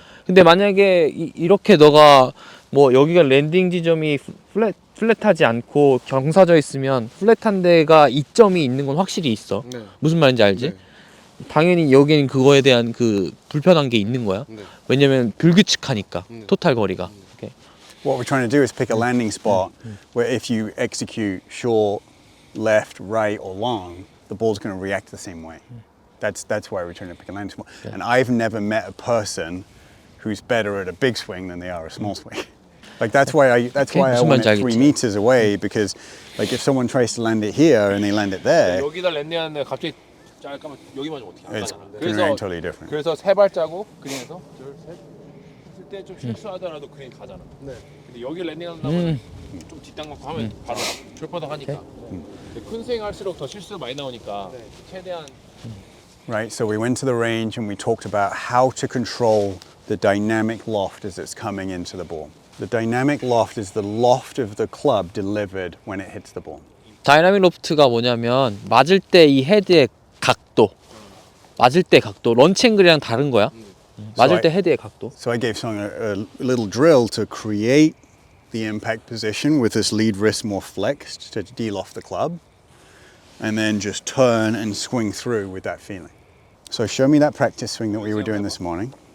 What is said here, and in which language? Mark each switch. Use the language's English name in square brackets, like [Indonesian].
[Korean] 근데 만약에 이렇게 너가 뭐 여기가 랜딩 지점이 플랫하지 않고 경사져 있으면 플랫한 데가 이점이 있는 건 확실히 있어. 무슨 말인지 알지? 당연히 여기는 그거에 대한 그 불편한 게 있는 거야. 왜냐면 불규칙하니까 토탈 거리가. [English] Okay. What we're trying to do is pick a landing spot where if you execute short, left, right, or long, the ball's going to react the same way. That's why we're trying to pick a landing spot. And I've never met a person who's better at a big swing than they are a small swing. Like that's why I want it 3 meters away, because like if someone tries to land it here and they land it there, [Korean] 여기다 랜딩하는데 갑자기 잠깐만 여기 맞으면 어떻게 [English] it's totally different. [Korean] 그래서 세 발자국 그린에서 둘셋 했을 때 좀 실수하더라도 그린 가잖아. 근데 여기 랜딩하는 다음에 좀 뒷땅 맞고 하면 바로 줄퍼덕 하니까. 큰 스윙 할수록 더 실수 많이 나오니까 최대한. [English] Right, so we went to the range and we talked about how to control the dynamic loft as it's coming into the ball. The dynamic loft is the loft of the club delivered when it hits the ball. [Korean] 다이나믹 로프트가 뭐냐면 맞을 때 이 헤드의 각도, 맞을 때 각도, 런치 앵글이랑 다른 거야. 맞을 때 헤드의 각도. [English] So I gave Song a little drill to create the impact position with this lead wrist more flexed to de-loft the club, and then just turn and swing through with that feeling. So show me that practice swing that we were doing this morning.